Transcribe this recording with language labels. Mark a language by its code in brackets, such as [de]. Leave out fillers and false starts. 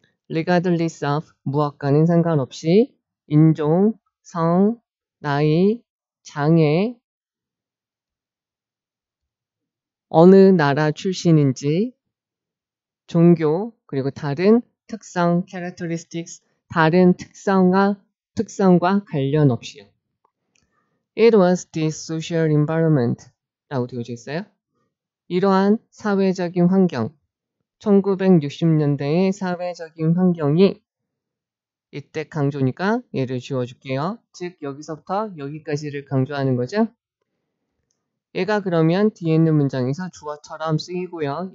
[ko] regardless of, 무엇과는 상관없이 인종, 성, 나이, 장애, 어느 나라 출신인지, 종교, 그리고 다른 특성, characteristics, 다른 특성과 관련 없이요. [en] It was this social environment [ko] 라고 되어져 있어요. 이러한 사회적인 환경, 1960년대의 사회적인 환경이 이때 강조니까 얘를 지워줄게요. 즉 여기서부터 여기까지를 강조하는 거죠. 얘가 그러면 뒤에 있는 문장에서 주어처럼 쓰이고요.